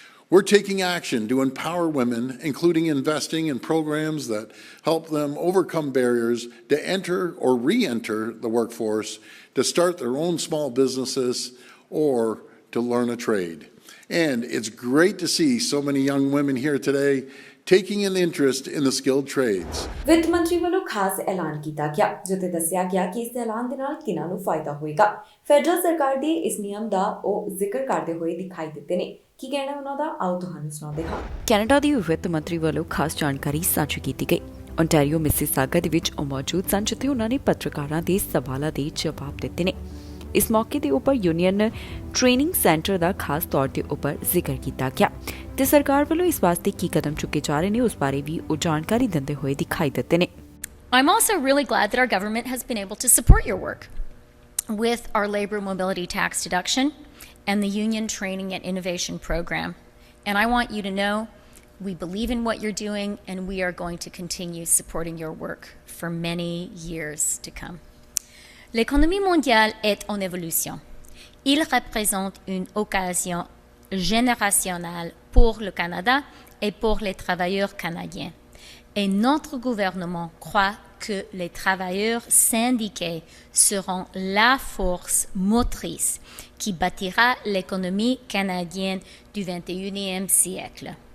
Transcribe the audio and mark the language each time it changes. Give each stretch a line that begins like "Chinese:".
English: We're taking action to empower women, including investing in programs that help them overcome barriers to enter or re-enter the workforce, to start their own small businesses, or to learn a trade. And it's great to see so many young women here today taking an interest in the skilled trades.
Punjabi: ਵਿੱਤ ਮੰਤਰੀ ਵੱਲੋਂ ਖਾਸ ਐਲਾਨ ਕੀਤਾ ਗਿਆ ਜਿੱਥੇ ਦੱਸਿਆ ਗਿਆ ਕਿ ਇਸ ਐਲਾਨ ਦੇ ਨਾਲ ਕਿਹਨਾਂ ਨੂੰ ਫਾਇਦਾ ਹੋਏਗਾ। ਫੈਡਰਲ ਸਰਕਾਰ ਦੇ ਇਸ ਨਿਯਮ ਦਾ ਉਹ ਜ਼ਿਕਰ ਕਰਦੇ ਹੋਏ ਦਿਖਾਈ ਦਿੱਤੇ ਨੇ। ਕੀ ਕਹਿਣਾ ਉਹਨਾਂ ਦਾ, ਆਓ ਤੁਹਾਨੂੰ ਸੁਣਾਉਂਦੇ ਹਾਂ। ਕੈਨੇਡਾ ਦੀ ਵਿੱਤ ਮੰਤਰੀ ਵੱਲੋਂ ਖਾਸ ਜਾਣਕਾਰੀ ਸਾਂਝੀ ਕੀਤੀ ਗਈ। ਓਨਟਾਰੀਓ ਮਿਸੀਸਾਗਾ ਦੇ ਵਿੱਚ ਉਹ ਮੌਜੂਦ ਸਨ ਜਿੱਥੇ ਉਹਨਾਂ ਨੇ ਪੱਤਰਕਾਰਾਂ ਦੇ ਸਵਾਲਾਂ ਦੇ ਜਵਾਬ ਦਿੱਤੇ ਨੇ। ਇਸ ਮੌਕੇ ਦੇ ਉੱਪਰ ਯੂਨੀਅਨ ਟ੍ਰੇਨਿੰਗ ਸੈਂਟਰ ਦਾ ਖਾਸ ਤੌਰ ਤੇ ਉੱਪਰ ਜ਼ਿਕਰ ਕੀਤਾ ਗਿਆ ਤੇ ਸਰਕਾਰ ਵੱਲੋਂ ਇਸ ਵਾਸਤੇ ਕੀ ਕਦਮ ਚੁੱਕੇ ਜਾ ਰਹੇ ਨੇ ਉਸ ਬਾਰੇ ਵੀ ਉਹ ਜਾਣਕਾਰੀ ਦਿੰਦੇ ਹੋਏ ਦਿਖਾਈ ਦਿੱਤੇ ਨੇ।
English: I'm also really glad that our government has been able to support your work with our labor mobility tax deduction and the union training and innovation program. And I want you to know we believe in what you're doing and we are going to continue supporting your work for many years to come.
French: L'économie mondiale est en évolution. Il représente une occasion générationnelle pour le Canada et pour les travailleurs canadiens. Et notre gouvernement croit que les travailleurs syndiqués seront la force motrice qui bâtira l'économie canadienne du 21e siècle.